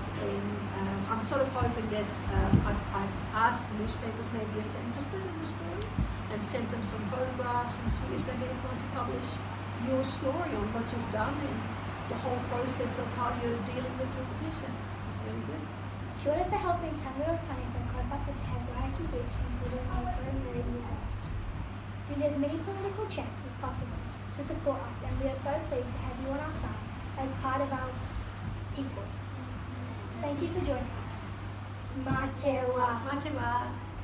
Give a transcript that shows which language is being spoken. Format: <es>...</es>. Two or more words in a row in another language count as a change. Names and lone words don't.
<en>And I'm sort of hoping that I've asked newspapers maybe if they're interested in the story and sent them some photographs and see if they may want to publish your story on what you've done and the whole process of how you're dealing with your petition. It's really good.</en> <mi>Kia ora</mi> <en>for helping Tangaroa Taniwha kaupapa to have Waiheke Beach included in the Kuruma Marine Reserve. We need as many political chants as possible to support us, and we are so pleased to have you on our side as part of our people. Thank you for joining us.</en> <mi>Mā te wā. Mā te wā.</mi>